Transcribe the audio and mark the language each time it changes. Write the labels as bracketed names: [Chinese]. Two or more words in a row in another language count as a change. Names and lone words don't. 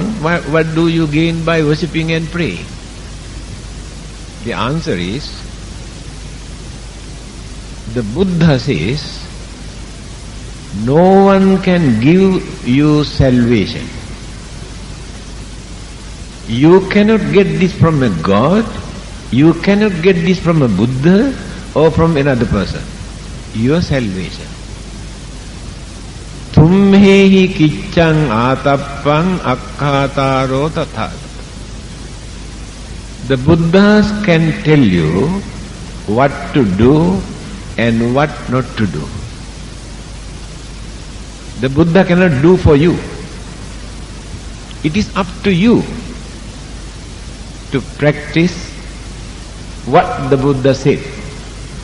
[English] What do you gain by worshipping and praying? The answer is, the Buddha says, no one can give you salvation. You cannot get this from a God, you cannot get this from a Buddha or from another person. Your salvation. [Pali] Tumhehi kiccang atappang akkhataro tatha. [English] The Buddhas can tell you what to do and what not to do. The Buddha cannot do for you. It is up to you to practice what the Buddha said.